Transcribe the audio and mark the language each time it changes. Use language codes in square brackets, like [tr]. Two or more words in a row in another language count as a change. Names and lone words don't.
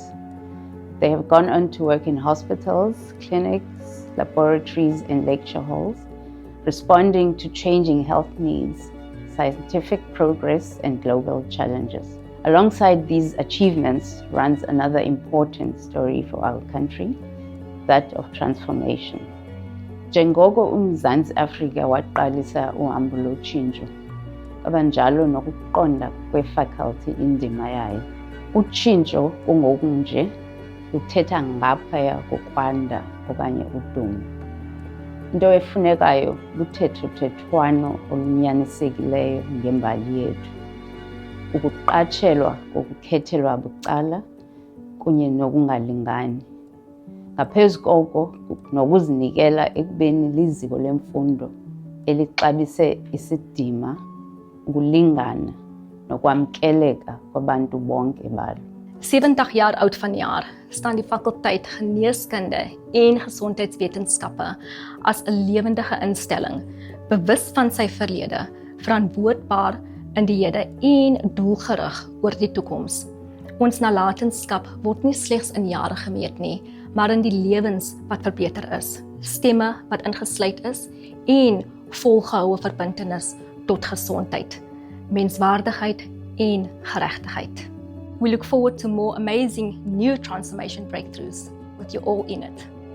[en] They have gone on to work in hospitals, clinics, laboratories, and lecture halls, responding to changing health needs, scientific progress, and global challenges. Alongside these achievements runs another important story for our country, that of transformation. [xh] Njengoko uMzantsi Afrika waqalisa uhambo lotshintsho, abanjalo nokuqonda kwefaculty indima yayo. Utshintsho kungokunje luthetha ngaphaya kokwanda okanye udumo. Into efunekayo luthetho-thethwano olunyanisekileyo ngembali yethu, ukuqatshelwa kokukhethelwa bucala kunye nokungalingani. Ngaphezu koko, nokuzinikela ekubeni liziko lemfundo elixabise isidima, ukulingana nokwamkeleka kwabantu bonke balo. [af] 70 jaar oud vanjaar staan die fakulteit Geneeskunde en Gesondheidswetenskappe as 'n lewendige instelling, bewus van sy verlede, verantwoordbaar in die hede en doelgerig oor die toekoms. Ons nalatenskap word nie slegs in jare gemeet nie, maar in die lewens wat verbeter is, stemme wat ingesluit is en volgehoue verbintenis tot gesondheid, menswaardigheid en geregtigheid. [en] We look forward to more amazing new transformation breakthroughs with you all in it.